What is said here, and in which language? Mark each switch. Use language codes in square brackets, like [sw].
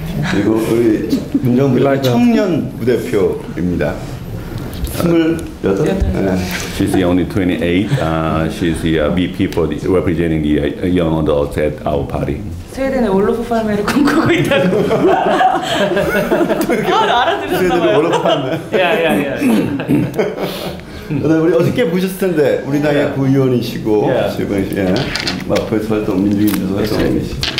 [ko] 그리고 우리 문정은 부대표 청년 부대표입니다. 28? [en] She's only 28. She's the VP for the, representing the young adults at our party. [ko] 스웨덴의 월로프 팔메를 꿈꾸고 있다고. 알아들으셨나봐요. 월로프 팔메. 우리 어저께 보셨을 텐데 우리 당의 부의원이시고 지금 마포에서 활동 민주인도 활동이시고.